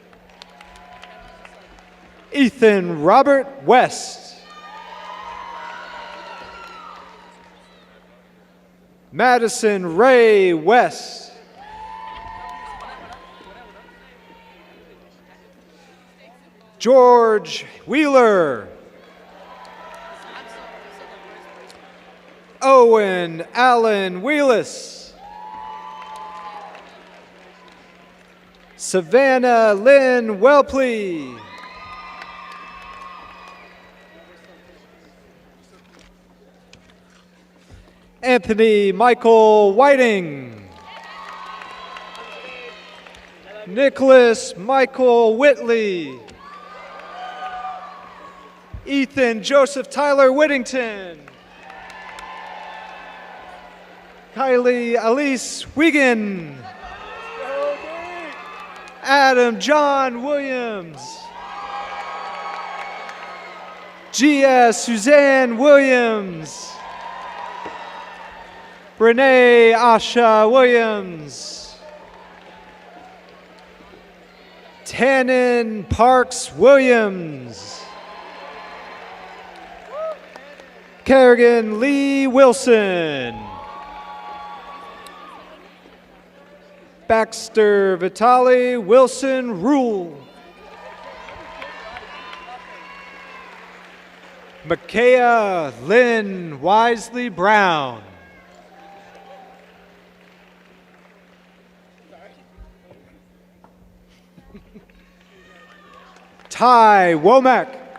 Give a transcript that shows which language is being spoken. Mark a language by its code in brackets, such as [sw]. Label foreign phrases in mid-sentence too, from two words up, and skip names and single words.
[en] Ethan Robert West. Madison Ray West. George Wheeler. Owen Allen Wheelis. Savannah Lynn Wellpley. Anthony Michael Whiting. Nicholas Michael Whitley. Ethan Joseph Tyler Whittington. Kylie Elise Wiegand. Adam John Williams. Gia Suzanne Williams. Renee Asha Williams. Tannen Parks Williams. Kerrigan Lee Wilson. Baxter Vitali Wilson Rule. Micaiah Lynn Wisely Brown. Ty Womack.